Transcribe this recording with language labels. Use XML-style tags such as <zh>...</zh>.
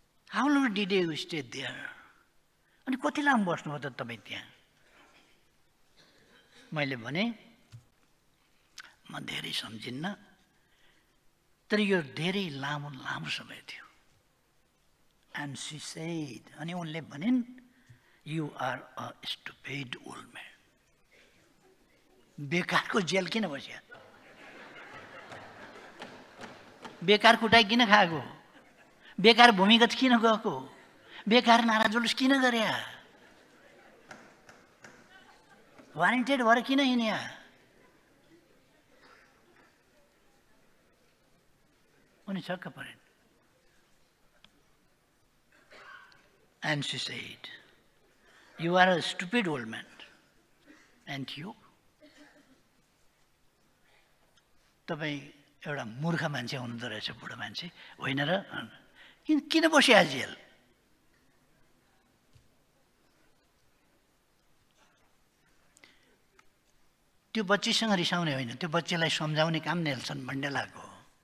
<en>How long did you stay there?</en> <ne>अनि कति लामो बस्नुभयो त तपाईँ त्यहाँ? मैले भने म धेरै सम्झिन्न, तर यो धेरै लामो लामो समय थियो।</ne> <en>And she said,</en> <ne>अनि उनले भनिन्,</ne> <en>you are a stupid old man।</en> <ne>बेकारको जेल किन बस्या? बेकार कुटाइ किन खाएको? बेकार भूमिगत किन गएको? बेकार नारा जुलुस किन गर्या? वारेन्टेड भएर किन हिँड्या? उनी छक्क परिन्।</ne> <en>And she said, you are a stupid old man. And you?</en> <ne>तपाईँ एउटा मूर्ख मान्छे हुनुहुँदो रहेछ, बुढो मान्छे होइन र? किन बस्या जेल? त्यो बच्चीसँग रिसाउने होइन, त्यो बच्चीलाई सम्झाउने काम नेल्सन मण्डेलाको हो।</ne>